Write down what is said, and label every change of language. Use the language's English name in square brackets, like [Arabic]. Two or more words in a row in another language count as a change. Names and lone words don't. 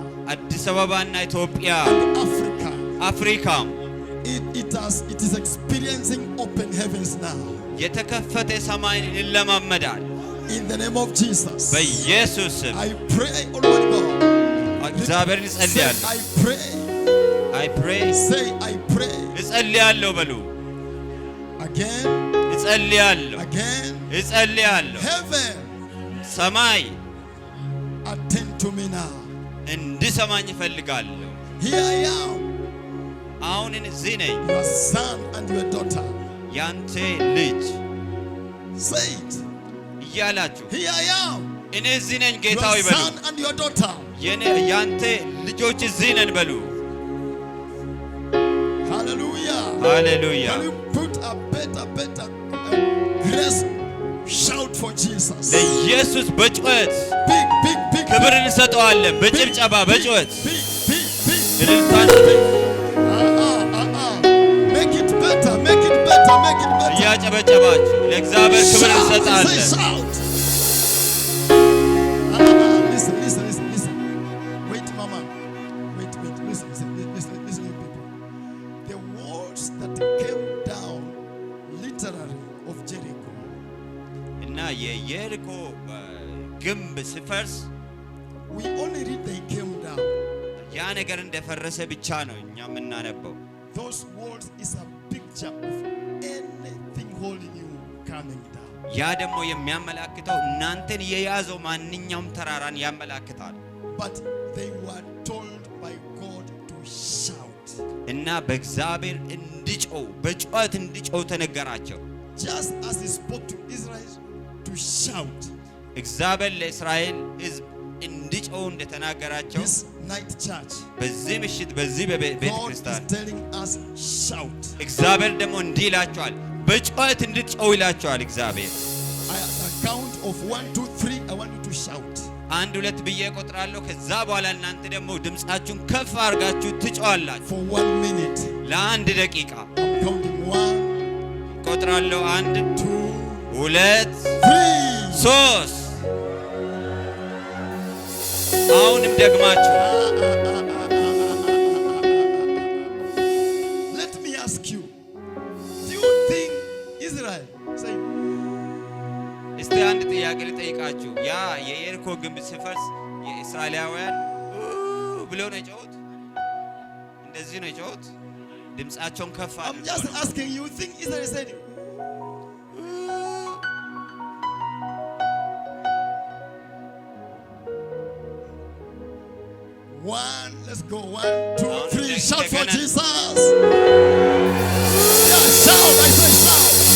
[Amharic] አዲስ አበባና ኢትዮጵያ [English] Africa, [Amharic] አፍሪካም [English] it is experiencing open heavens now. [Amharic] የተከፈተ ሰማይን ይለማመዳል [English] In the name of Jesus, [Amharic] በኢየሱስ ስም [English] I pray, Almighty God. [Amharic] እግዚአብሔርን [English] Say, [Amharic] እጸልያለሁ [English] I pray. I pray Say, I pray. [Amharic] እጸልያለሁ በሉ [English] Again, [Amharic] እጸልያለሁ [English] again. [Amharic] እጸልያለሁ [English] Heaven, [Amharic] ሰማይ [English] attend to me now. [Amharic] እንድሰማኝ እፈልጋለሁ። [English] Here I am, [Amharic] አሁን እዚህ ነኝ [English] your son and your daughter. [Amharic] ያንተ ልጅ [English] Say it. [Amharic] እያላችሁ [English] Here I am, [Amharic] እኔ እዚህ ነኝ ጌታ ሆይ [English] your [Amharic] በሉ። [English] son and your daughter. [Amharic] ያንተ ልጆች እዚህ ነን በሉ። [English] Hallelujah. [Amharic] ሃሌሉያ። [English] Can you put a better grace shout for Jesus? [Amharic] ለኢየሱስ በጩኸት [English] Big. [Amharic] ክብር እንሰጠዋለን። በጭብጨባ በጩኸት [English] Big. [Amharic] እልልታን [English] Make it better. [Amharic] እያጨበጨባችሁ ለእግዚአብሔር ክብር እንሰጣለን። [English] Shout. Listen. Wait, mama. Wait. Listen, you people. The walls that came down, literally, of Jericho. [Amharic] እና የየሪኮ ግንብ ሲፈርስ [English] We only read they came down. [Amharic] ያ ነገር እንደፈረሰ ብቻ ነው እኛ የምናነበው። [English] Those walls is a picture of anything holding you coming down. [Amharic] ያ ደግሞ የሚያመላክተው እናንተን የያዘው ማንኛውም ተራራን ያመላክታል። [English] But they were told by God to shout. [Amharic] እና በእግዚአብሔር እንዲጮው በጩኸት እንዲጮው ተነገራቸው። [English] Just as he spoke to Israel to shout. [Amharic] እግዚአብሔር ለእስራኤል ሕዝብ እንዲጮው እንደተናገራቸው [English] This night church, [Amharic] በዚህ ምሽት በዚህ በቤተ [English] God is [Amharic] ክርስቲያን [English] telling us shout. [Amharic] እግዚአብሔር ደግሞ እንዲህ ይላቸዋል፣ በጩኸት እንድትጮው ይላቸዋል። እግዚአብሔር [English] At the count of 1, 2, 3, I want you to shout. [Amharic] 1 2 ብዬ እቆጥራለሁ። ከዛ በኋላ እናንተ ደግሞ ድምጻችሁን ከፍ አድርጋችሁ ትጮዋላችሁ። [English] For 1 minute. [Amharic] ለአንድ ደቂቃ [English] I'm counting 1, [Amharic] እቆጥራለሁ። 1 [English] 2, [Amharic] 2 [English] 3. [Amharic] 3 አሁንም ደግማችሁ [English] Let me ask you, do you think Israel, say, [Amharic] እስቲ አንድ ጥያቄ ልጠይቃችሁ። ያ የየሪኮ ግንብ ሲፈርስ የእስራኤላውያን ብለው ነው የጮሁት? እንደዚህ ነው የጮሁት? ድምጻቸውን ከፍ [English] I'm [Amharic] አድርገው [English] just [Amharic] ነው። [English] asking you, think Israel said, one, let's go, 1, 2, 3, shout for Jesus. Yeah, shout, I say shout.